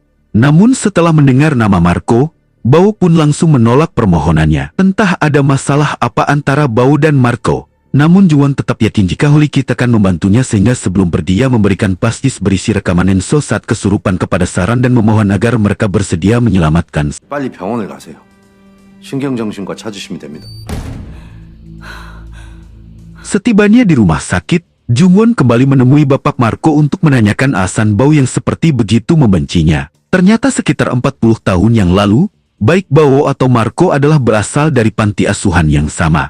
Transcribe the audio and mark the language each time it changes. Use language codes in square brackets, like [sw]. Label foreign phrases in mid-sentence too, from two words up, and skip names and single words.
[id] Namun setelah mendengar nama Marco, Bao pun langsung menolak permohonannya. Entah ada masalah apa antara Bao dan Marco. Namun Jungwon tetap yakin jika Holy Kid akan membantunya sehingga sebelum berdia memberikan pastis berisi rekaman Enso saat kesurupan kepada Saron dan memohon agar mereka bersedia menyelamatkan. [ko] 빨리 병원을 가세요. 신경정신과 찾으시면 됩니다. [id] Setibanya di rumah sakit, Jungwon kembali menemui Bapak Marco untuk menanyakan alasan Bao yang seperti begitu membencinya. Ternyata sekitar 40 tahun yang lalu, baik Bao atau Marco adalah berasal dari panti asuhan yang sama.